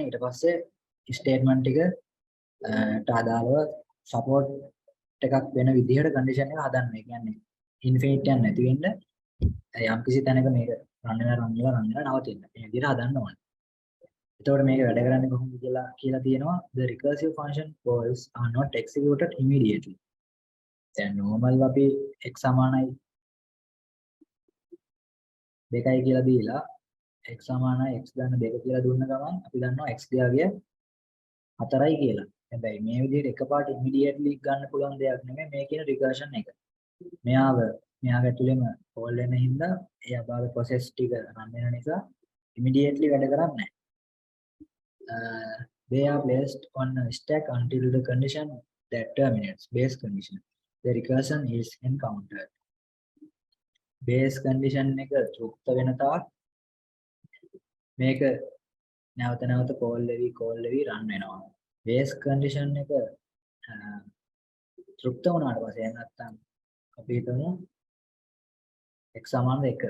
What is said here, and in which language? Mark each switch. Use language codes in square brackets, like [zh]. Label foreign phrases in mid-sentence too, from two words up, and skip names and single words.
[si] ඊට පස්සේ statement ටිකට අදාළව support එකක් වෙන විදිහට condition එක හදන්න. ඒ කියන්නේ infinite යන නැති වෙන්න යම් කිසි තැනක මේක run වෙලා නවතින්න. මේ විදිහට හදන්න ඕනේ. එතකොට මේක වැඩ කරන්නේ කොහොමද කියලා තියෙනවා. [en] The recursive function calls are not executed immediately. [si] දැන් normal අපි x සමානයි 2යි කියලා දීලා x සමානයි x ගන්න 2 කියලා දුන්න ගමන් අපි දන්නවා x ගාවිය 4යි කියලා. හැබැයි මේ විදිහට එකපාරට immediately ගන්න පුළුවන් දෙයක් නෙමෙයි මේ කියන recursion එක. මෙයාගේ ඇතුළේම call වෙන හින්දා ඒ අදාළ process ටික run වෙන නිසා immediately වැඩ කරන්නේ නැහැ. [en] They are placed on a stack until the condition that terminates base condition. The recursion is encountered. Base condition [si] එක තෘප්ත වෙන තාක් මේක නැවත call වෙවි run වෙනවා. [en] Base condition [si] එක තෘප්ත වුණාට පස්සේ නැත්තම් අපි හිතමු x සමාන 1.